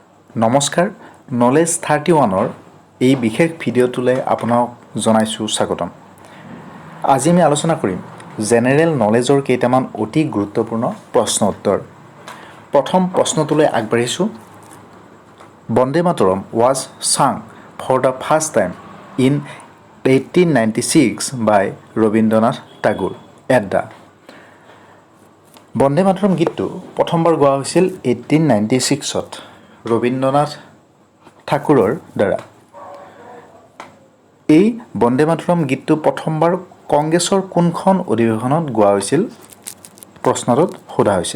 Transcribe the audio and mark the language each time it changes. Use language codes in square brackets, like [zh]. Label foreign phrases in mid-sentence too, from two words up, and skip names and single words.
[as] নমস্কাৰ নলেজ 31ৰ এই বিশেষ ভিডিঅ'টোলৈ আপোনাক জনাইছোঁ স্বাগতম। আজি আমি আলোচনা কৰিম জেনেৰেল নলেজৰ কেইটামান অতি গুৰুত্বপূৰ্ণ প্ৰশ্ন উত্তৰ। প্ৰথম প্ৰশ্নটোলৈ আগবাঢ়িছোঁ। বন্দে মাতৰম [en] was sung for the first time in [as] 1896 by ৰবীন্দ্ৰনাথ ঠাকুৰ [en] at the [as] বন্দে মাতৰম গীতটো প্ৰথমবাৰ গোৱা হৈছিল 1896ত ৰবীন্দ্ৰনাথ ঠাকুৰৰ দ্বাৰা। এই বন্দে মাতৰম গীতটো প্ৰথমবাৰ কংগ্ৰেছৰ কোনখন অধিৱেশনত গোৱা হৈছিল প্ৰশ্নটোত সোধা হৈছে।